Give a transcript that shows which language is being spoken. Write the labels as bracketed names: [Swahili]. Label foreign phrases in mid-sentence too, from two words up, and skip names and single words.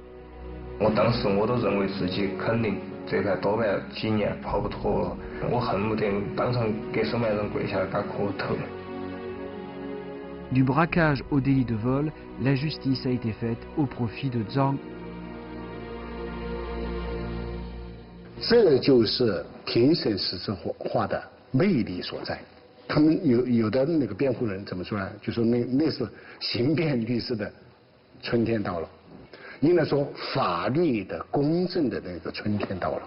[French] Du braquage au délit de vol, la justice a été faite au profit de Zhang. [Chinese] 这就是庭审实质化的魅力所在。他们有的那个辩护人怎么说呢？就说那是刑辩律师的春天到了，应该说法律的公正的那个春天到了。